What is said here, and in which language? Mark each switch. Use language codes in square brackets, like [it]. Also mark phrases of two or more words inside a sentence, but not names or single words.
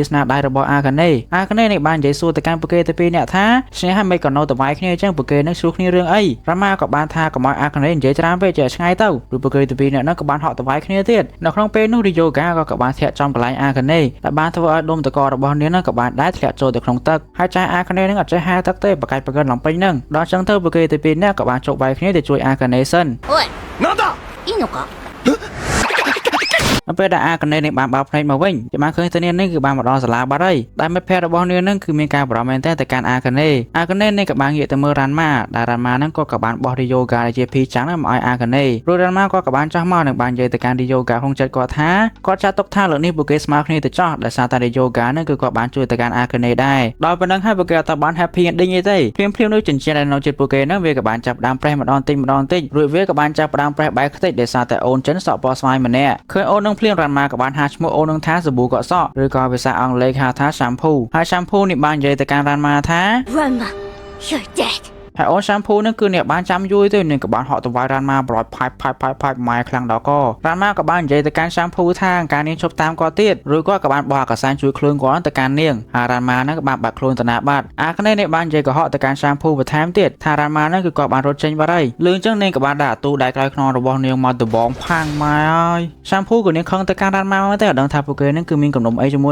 [km] ស្នាដៃរបស់អាកាណេនេះបាននិយាយសួរទៅកាន់ពួកគេទៅពីរនាក់ថាឈ្នះហើយមិនក៏នៅទៅវាយគ្នាអញ្ចឹងពួកគេនឹងឆ្លោះគ្នារឿងអីរ៉ាម៉ាក៏បានថាកុំឲ្យអាកាណេនិយាយច្រើនពេកចេះឆ្ងាយទៅព្រោះពួកគេទៅពីរនាក់ហ្នឹងក៏បានហក់ទៅវាយគ្នាទៀតនៅក្នុងពេលនោះរីយ៉ូហ្គាក៏បានធាក់ចំកន្លែងអាកាណេដែលបានធ្វើឲ្យដុំតករបស់នាងហ្នឹងក៏បានដែរធ្លាក់ចូលទៅក្នុងទឹកហើយចាយអាកាណេហ្នឹងអត់ចេះហែទឹកទេប្រកាច់ប្រកិនឡើងពេញហ្នឹងដល់អញ្ចឹងទៅពួកគេទៅពីរនាក់ក៏បានជោគវាយគ្នាទៅជួយអាកាណេសិន [ja] おいなんだいいのか [km] នៅពេលដែលអាកាណេនេះបានបើកភ្នែកមកវិញចាំបានឃើញទៅនាងនេះគឺបានមកដល់សាលាបាត់ហើយដែលមិត្តភ័ក្តិរបស់នាងហ្នឹងគឺមានការបារម្ភមែនតើទៅកាន់អាកាណេនេះក៏បានងាកទៅមើលរ៉ាន់ម៉ា ដែលរ៉ាន់ម៉ាហ្នឹងក៏បានបោះរីយ៉ូហ្គាដែលជាភីចាំងមកឲ្យអាកាណេព្រោះរ៉ាន់ម៉ាក៏បានចាស់មកនឹងបាននិយាយទៅកាន់រីយ៉ូហ្គាក្នុងចិត្តគាត់ថាគាត់ចាត់ទុកថាលើកនេះពួកគេស្មើគ្នាទៅចោះដោយសារតែរីយ៉ូហ្គាហ្នឹងគឺគាត់បានជួយទៅកាន់អាកាណេដែរដល់ប៉ុណ្ណឹងហើយពួកគេអត់បាន [en] happy ending [km] ទេភ្លាមនោះចិញ្ចៀនដែលនៅជិតពួកគេហ្នឹងវាក៏បានចាប់ដើមប្រេះម្ដងតិចរួចវាក៏បានចាប់ដើមប្រេះបែកខ្ទេចដោយសារតែអូនចិនសក់ពណ៌ស្វាយម្នាក់ឃើញអូននឹងភ្លាមរ៉ាន់ម៉ាក៏បានហៅឈ្មោះអូននឹងថាសាប៊ូកក់សក់ឬក៏ភាសាអង់គ្លេសហៅថា shampoo ហើយ shampoo នេះបាននិយាយទៅកាន់រ៉ាន់ម៉ាថា [en] Ranma you're dead [km] ហើយអូន shampoo នឹងគឺអ្នកបានចាំយូរទៅនឹងក៏បានហក់ទៅវាយរ៉ាន់ម៉ាប្រយផាច់ម៉ែខ្លាំងដល់ករ៉ាន់ម៉ាក៏បាននិយាយទៅកាន់ shampoo ថាការនាងឈប់តាមគាត់ទៀតឬក៏បានបោះអាកាសានជួយខ្លួនគាត់ទៅកាន់នាងហើយរ៉ាន់ម៉ានឹងក៏បានបាត់ខ្លួនទៅណាបាត់អាកាណេនេះបាននិ យាយក៏ហក់ទៅកាន់ shampoo បន្ថែមទៀតថារ៉ាន់ម៉ានឹងគឺគាត់បានរត់ចេញបាត់ហើយលឿនអញ្ចឹងនាងក៏បានដាក់ទូដៃក្រោយខ្នងរបស់នាងមកដបងផាំងម៉ែហើយ shampoo ក៏នាងខឹងទៅកាន់រ៉ាន់ម៉ាមកតែអត់ដឹងថាពួកគេនឹងគឺមានកំណុំអីជាមួយ